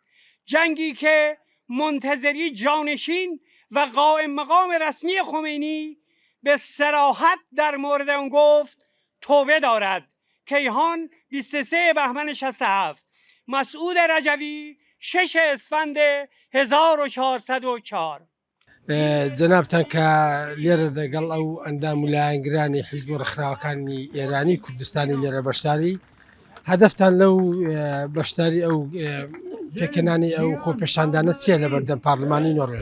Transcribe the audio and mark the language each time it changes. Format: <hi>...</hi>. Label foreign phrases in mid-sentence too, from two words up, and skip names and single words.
<fa>جنگی که منتظری جانشین و قائم مقام رسمی خمینی به صراحت در مورد آن گفت توبه دارد. کیهان 23 بهمن 67. مسعود رجوی 6 اسفند 1404.</fa> <ckb>جەنابتان کە لێرە دەگەڵ ئەو ئەندام لایەنگرانی حیزب و ڕێکخراوەکانی ئێرانی کوردستانی لێرە بەشداری هەدەفتان لەو بەشداری ئەو پێکەنانی ئەو خۆپێشاندانە چییە لە بەردەم پارلمانی نۆڕێژ؟</ckb>